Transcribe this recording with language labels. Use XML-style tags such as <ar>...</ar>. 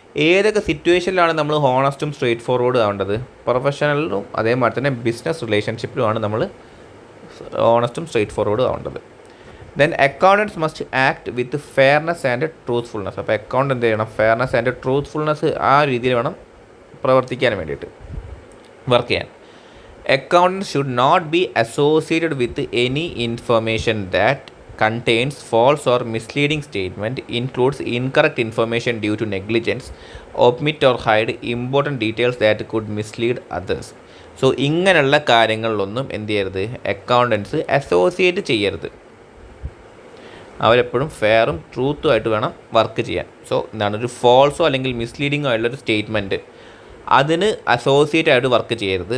<ml>ഏതൊക്കെ സിറ്റുവേഷനിലാണ് നമ്മൾ ഹോണസ്റ്റും സ്ട്രെയിറ്റ് ഫോർവേഡും ആവേണ്ടത്? പ്രൊഫഷണലിലും അതേമാതിരി തന്നെ ബിസിനസ് റിലേഷൻഷിപ്പിലുമാണ് നമ്മൾ ഹോണസ്റ്റും straight ഫോർവേഡും ആവേണ്ടത്.</ml> <en>Then accountants must act with fairness and truthfulness.</en> <ml>അപ്പോൾ അക്കൗണ്ട് എന്ത് ചെയ്യണം? ഫെയർനെസ് ആൻഡ് ട്രൂത്ത്ഫുൾനെസ് ആ രീതിയിൽ വേണം പ്രവർത്തിക്കാൻ വേണ്ടിയിട്ട്, വർക്ക് ചെയ്യാൻ.</ml> <en>Accountants should not be associated with any information that contains false or misleading statement, includes incorrect information due to negligence, omit or hide important details that could mislead others.</en> <ml>So ഇങ്ങനെയുള്ള കാര്യങ്ങളിലൊന്നും എന്ത് ചെയ്യരുത്? Accountants associate ചെയ്യരുത്. അവരെപ്പോഴും ഫെയറും ട്രൂത്തും ആയിട്ട് വേണം work ചെയ്യാൻ. So എന്താണ്? ഒരു ഫോൾസോ അല്ലെങ്കിൽ മിസ്ലീഡിങ്ങോ ആയിട്ടുള്ളൊരു സ്റ്റേറ്റ്മെൻറ്റ് അതിന് അസോസിയേറ്റ് ആയിട്ട് വർക്ക് ചെയ്യരുത്.</ml>